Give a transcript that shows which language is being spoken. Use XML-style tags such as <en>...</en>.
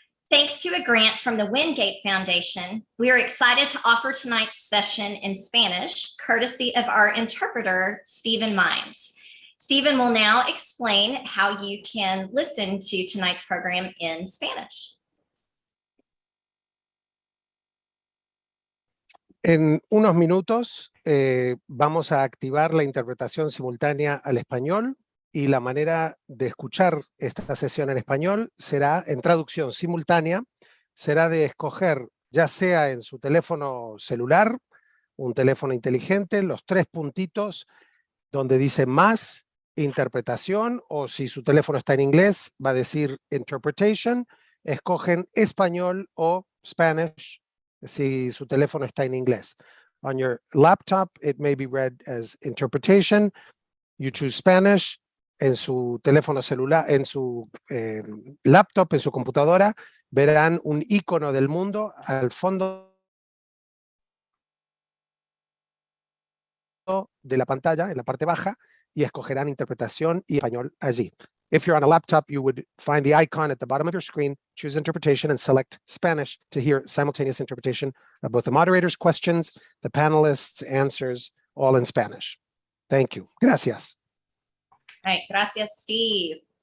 <en>Thanks to a grant from the Wingate Foundation, we are excited to offer tonight's session in Spanish, courtesy of our interpreter, Stephen Mines. Stephen will now explain how you can listen to tonight's program in Spanish.</en> <es>En unos minutos vamos a activar la interpretación simultánea al español y la manera de escuchar esta sesión en español será en traducción simultánea, será de escoger ya sea en su teléfono celular, un teléfono inteligente, los tres puntitos donde dice más interpretación, o si su teléfono está en inglés va a decir interpretation, escogen español o Spanish si su teléfono está en inglés.</es> <en>On your laptop, it may be read as interpretation. You choose Spanish.</en> <es>En su teléfono celular, en su laptop, en su computadora, verán un icono del mundo al fondo de la pantalla, en la parte baja, y escogerán interpretación y español allí.</es> <en>If you're on a laptop, you would find the icon at the bottom of your screen, choose interpretation, and select Spanish to hear simultaneous interpretation of both the moderator's questions, the panelists' answers, all in Spanish. Thank you. Gracias. All right, gracias, Steve.</en>